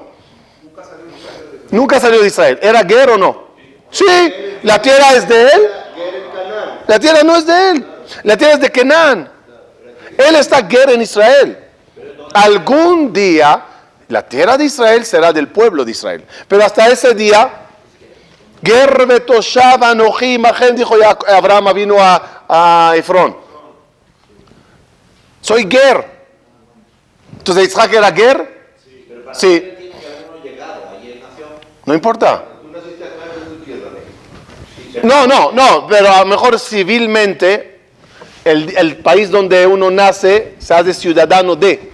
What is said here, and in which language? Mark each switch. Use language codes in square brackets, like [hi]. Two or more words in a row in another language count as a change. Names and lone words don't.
[es] Nunca salió de Israel. ¿Era Ger o no? Sí. ¿La tierra es de él? La tierra no es de él. La tierra es de Canaán. Él está Ger en Israel. Algún día la tierra de Israel será del pueblo de Israel. Pero hasta ese día, [he] גר ותושב אנכי עמהם, [es] dijo Abraham vino a Efrón. Soy Ger. Entonces Isaac era Ger. Sí. No importa. No, pero a lo mejor civilmente el país donde uno nace se hace ciudadano de.